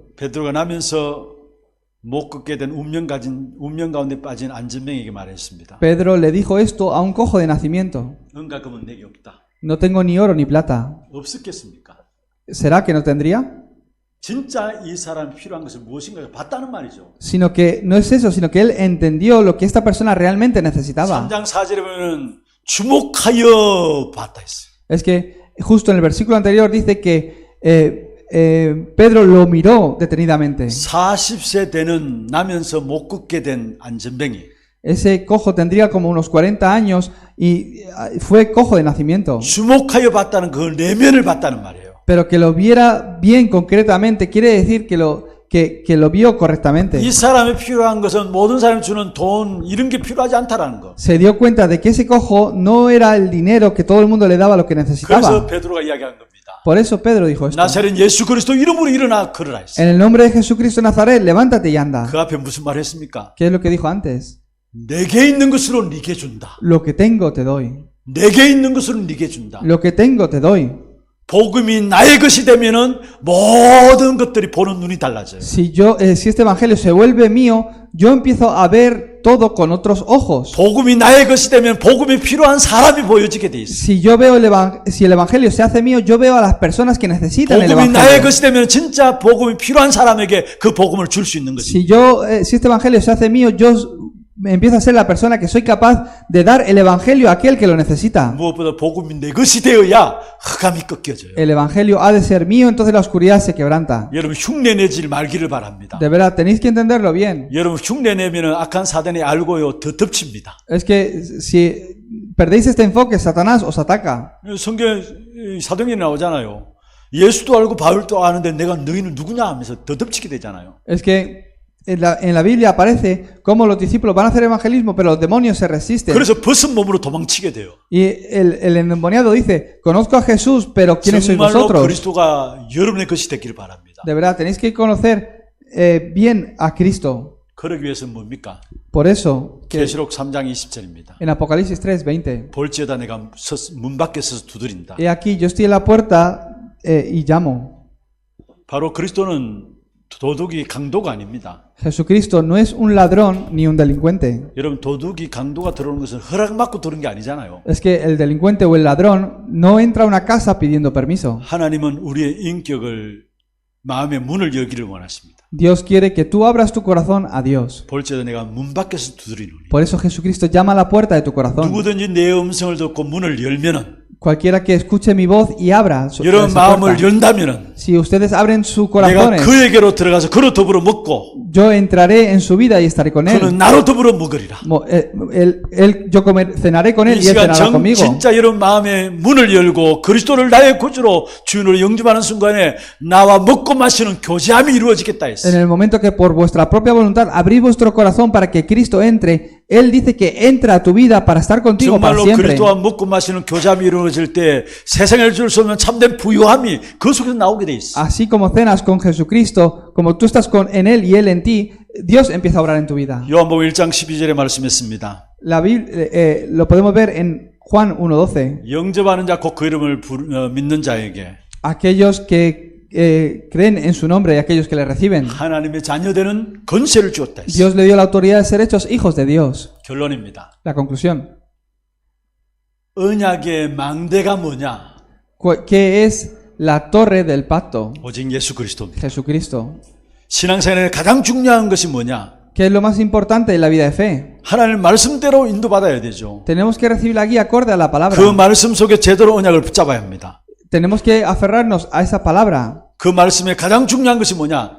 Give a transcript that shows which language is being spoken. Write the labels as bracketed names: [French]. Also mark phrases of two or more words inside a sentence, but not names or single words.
[Korean] 베드로가 나면서 못 걷게 된 운명 가운데 빠진 안전병에게 말했습니다. [Spanish] Pedro le dijo esto a un cojo de nacimiento. [Korean] 은과 금은 내게 없다. [Spanish] No tengo ni oro ni plata. [Korean] 없었겠습니까? [Spanish] ¿Será que no tendría? [Korean] 진짜 이 사람 필요한 것을 무엇인가 봤다는 말이죠. [Spanish] Sino que no es eso, sino que él entendió lo que esta persona realmente necesitaba. [Korean] 3장 4절에 보면 주목하여 봤다 했어요. [Spanish] Es que justo en el versículo anterior dice que Pedro lo miró detenidamente. [Korean] 40세 되는 나면서 못 걷게 된 안전병이 [Spanish] Ese cojo tendría como unos 40 años y fue cojo de nacimiento. [Korean] 주목하여 봤다는 그 내면을 봤다는 말이에요. [Spanish] Pero que lo viera bien concretamente quiere decir que lo vio correctamente. [Korean] 이 사람이 필요한 것은 모든 사람이 주는 돈 이런 게 필요하지 않다라는 거. [Spanish] Se dio cuenta de que ese cojo no era el dinero que todo el mundo le daba lo que [Korean] 그래서 [Spanish] necesitaba. [Korean] 베드로가 이야기한 겁니다. [Spanish] Por eso Pedro dijo esto. [Korean] 나사렛 예수 그리스도 이름으로 일어나 걸으라 했어요. [Spanish] En el nombre de Jesucristo de Nazaret, levántate y anda. [Korean] 그 앞에 무슨 말 했습니까? [Spanish] ¿Qué es lo que dijo antes? [Korean] 내게 있는 것으로 네게 준다. [Spanish] Lo que tengo te doy. [Korean] 내게 있는 것으로 네게 준다. [Spanish] Lo que tengo te doy. [Korean] 복음이 나의 것이 되면은 모든 것들이 보는 눈이 달라져요. [Spanish] Si este evangelio se vuelve mío, yo empiezo a ver todo con otros ojos. [Korean] 복음이 나의 것이 되면 복음이 필요한 사람이 보여지게 돼 있어요. [Spanish] Si el evangelio se hace mío, yo veo a las personas que necesitan el [Korean] 복음이 나의 [Spanish] evangelio. [Korean] 것이 되면 진짜 복음이 필요한 사람에게 그 복음을 줄 수 있는 거죠. [Spanish] Si este evangelio se hace mío, yo empiezo a ser la persona que soy capaz de dar el evangelio a aquel que lo necesita. [Korean] 무엇보다 복음이 내 것이 되어야 흑암이 꺾여져요. [Spanish] El evangelio ha de ser mío, entonces la oscuridad se quebranta. [Korean] 여러분 흉내내지 말기를 바랍니다. [Spanish] De verdad, tenéis que entenderlo bien. [Korean] 여러분 흉내내면은 악한 사단이 알고요 더 덮칩니다. [Spanish] Es que si perdéis este enfoque, Satanás os ataca. [Korean] 성경 사도행전에 나오잖아요. 예수도 알고 바울도 아는데 내가 너희는 누구냐 하면서 더 덮치게 되잖아요. [Spanish] Es que en la Biblia aparece cómo los discípulos van a hacer evangelismo, pero los demonios se resisten. [Korean] 그래서 벗은 몸으로 도망치게 돼요. [Spanish] Y el endemoniado dice, conozco a Jesús, pero ¿quiénes sois [Korean] 정말로 [Spanish] vosotros? [Korean] 그리스도가 여러분의 것이 되기를 바랍니다. [Spanish] De verdad, tenéis que conocer bien a Cristo. [Korean] 그러기 위해서는 뭡니까? [Spanish] Por eso, que [Korean] 계시록 3장 20절입니다. [Spanish] en Apocalipsis 3:20, [Korean] 볼지어다 내가 문 밖에 서서 두드린다. [Spanish] he aquí, yo estoy en la puerta y llamo. [Korean] 바로 그리스도는 도둑이 강도가 아닙니다. [Spanish] Jesucristo no es un ladrón ni un delincuente. [Korean] 여러분 도둑이 강도가 들어오는 것은 허락받고 들어오는 게 아니잖아요. [Spanish] Es que el delincuente o el ladrón no entra a una casa pidiendo permiso. [Korean] 하나님은 우리의 인격을 마음의 문을 열기를 원하십니다. [Spanish] Dios quiere que tú abras tu corazón a Dios. [Korean] 볼지어다 내가 문 밖에서 두드리노니. [Spanish] Por eso Jesucristo llama a la puerta de tu corazón. [Korean] 누구든지 내 음성을 듣고 문을 열면은 [Spanish] Cualquiera que escuche mi voz y abra [Korean] 여러분 [Spanish] esa [Korean] 마음을 [Spanish] puerta. [Korean] 연다면은 [Spanish] Si ustedes abren sus [Korean] 내가 [Spanish] corazones, [Korean] 그에게로 들어가서 그로 더불어 먹고 [Spanish] yo entraré en su vida y estaré con [Korean] 그는 [Spanish] él. [Korean] 나로 더불어 먹으리라. [Spanish] Yo cenaré con él [Korean] 이 [Spanish] y él [Korean] 시간 [Spanish] cenará conmigo. [Korean] 진짜 여러분 마음의 문을 열고 그리스도를 나의 구주로 주인으로 영접하는 순간에 나와 먹고 마시는 교제함이 이루어지겠다 [Spanish] En [Korean] 했어요. [Spanish] el momento que por vuestra propia voluntad abrís vuestro corazón para que Cristo entre, Él dice que entra a tu vida para estar contigo para [Korean] 정말로 [Spanish] siempre. [Korean] 그리스도와 먹고 마시는 교제함이 이루어질 때 세상에 줄 수 없는 참된 부유함이 그 속에서 나오게 돼 있어. [Spanish] Así como cenas con Jesucristo, como tú estás en Él y Él en ti, Dios empieza a obrar en tu vida. [Korean] 요한복음 1장 12절에 말씀했습니다. [Spanish] Lo podemos ver en Juan 1:12. [Korean] 영접하는 자 곧 그 이름을 믿는 자에게 [Spanish] Aquellos que creen en su nombre y aquellos que le reciben, [Korean] 하나님의 자녀되는 권세를 주었다 했어요. [Spanish] Dios le dio la autoridad de ser hechos hijos de Dios. [Korean] 결론입니다. [Spanish] La conclusión. [Korean] 언약의 망대가 뭐냐? [Spanish] ¿Qué es la torre del pacto? [Korean] 오직 예수 그리스도입니다. [Spanish] Jesucristo. [Korean] 신앙생활에 가장 중요한 것이 뭐냐? [Spanish] ¿Qué es lo más importante en la vida de fe? [Korean] 하나님 말씀대로 인도받아야 되죠. [Spanish] Tenemos que recibir la guía acorde a la palabra. [Korean] 그 말씀 속에 제대로 언약을 붙잡아야 합니다. [Spanish] Tenemos que aferrarnos a esa palabra. [Korean] 그 말씀에 가장 중요한 것이 뭐냐?